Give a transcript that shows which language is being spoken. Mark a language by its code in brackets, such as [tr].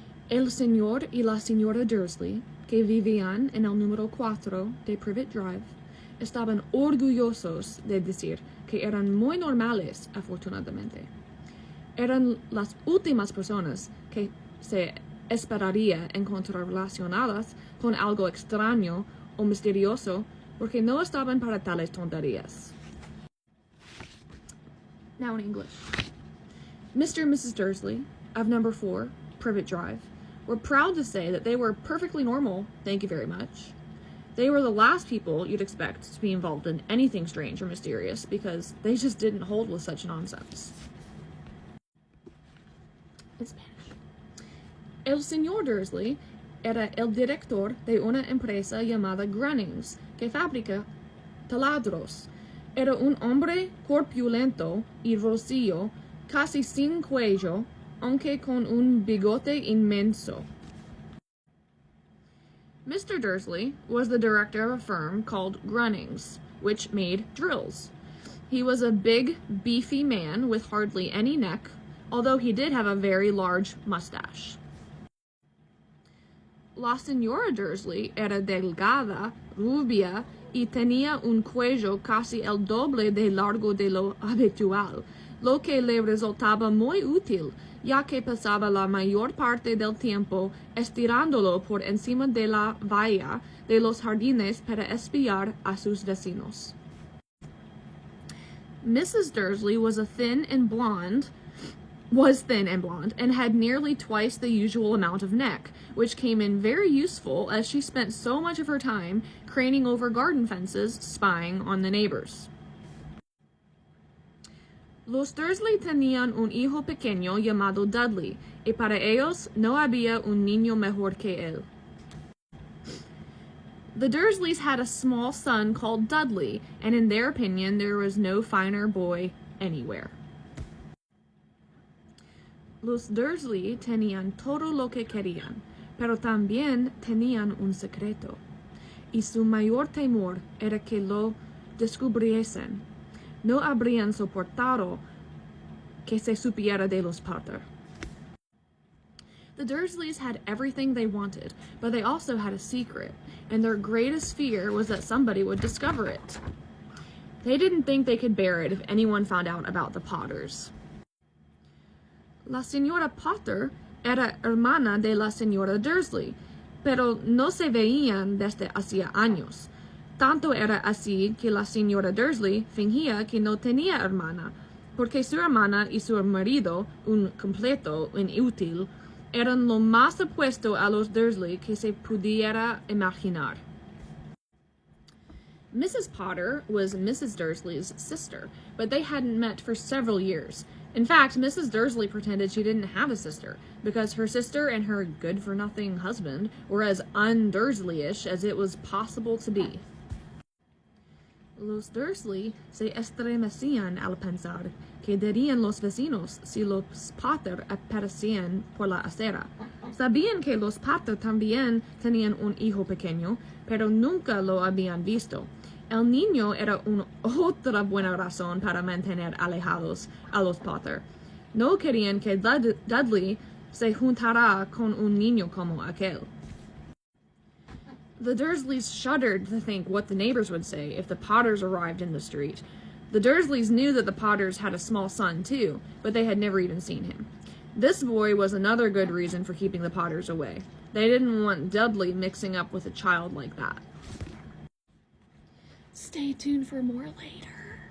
[es] El señor y la señora Dursley, que vivían en el número 4 de Privet Drive, estaban orgullosos de decir que eran muy normales, afortunadamente. Eran las últimas personas que se esperaría encontrar relacionadas con algo extraño o misterioso porque no estaban para tales tonterías. [en] Now in English. Mr. and Mrs. Dursley of number 4, Privet Drive, were proud to say that they were perfectly normal, thank you very much. They were the last people you'd expect to be involved in anything strange or mysterious because they just didn't hold with such nonsense. In Spanish. [es] El señor Dursley era el director de una empresa llamada Grunnings, que fabrica taladros. Era un hombre corpulento y rosillo, casi sin cuello, aunque con un bigote inmenso. [en] Mr. Dursley was the director of a firm called Grunnings, which made drills. He was a big, beefy man with hardly any neck, although he did have a very large mustache. [es] La señora Dursley era delgada, rubia, y tenía un cuello casi el doble de largo de lo habitual, lo que le resultaba muy útil, ya que pasaba la mayor parte del tiempo estirándolo por encima de la valla de los jardines para espiar a sus vecinos. [en] Mrs. Dursley was thin and blonde, and had nearly twice the usual amount of neck, which came in very useful as she spent so much of her time craning over garden fences, spying on the neighbors. [es] Los Dursley tenían un hijo pequeño llamado Dudley, y para ellos no había un niño mejor que él. [en] The Dursleys had a small son called Dudley, and in their opinion there was no finer boy anywhere. [es] Los Dursley tenían todo lo que querían, pero también tenían un secreto, y su mayor temor era que lo descubriesen. No habrían soportado que se supiera de los Potter. [en] The Dursleys had everything they wanted, but they also had a secret, and their greatest fear was that somebody would discover it. They didn't think they could bear it if anyone found out about the Potters. [es] La señora Potter era hermana de la señora Dursley, pero no se veían desde hacía años. Tanto era así que la señora Dursley fingía que no tenía hermana, porque su hermana y su marido, un completo inútil, eran lo más opuesto a los Dursley que se pudiera imaginar. [en] Mrs. Potter was Mrs. Dursley's sister, but they hadn't met for several years. In fact, Mrs. Dursley pretended she didn't have a sister, because her sister and her good-for-nothing husband were as un-Dursley-ish as it was possible to be. [es] Los Dursley se estremecían al pensar que dirían los vecinos si los Potter aparecían por la acera. Sabían que los Potter también tenían un hijo pequeño, pero nunca lo habían visto. El niño era una otra buena razón para mantener alejados a los Potter. No querían que Dudley se juntara con un niño como aquel. [en] The Dursleys shuddered to think what the neighbors would say if the Potters arrived in the street. The Dursleys knew that the Potters had a small son too, but they had never even seen him. This boy was another good reason for keeping the Potters away. They didn't want Dudley mixing up with a child like that. Stay tuned for more later.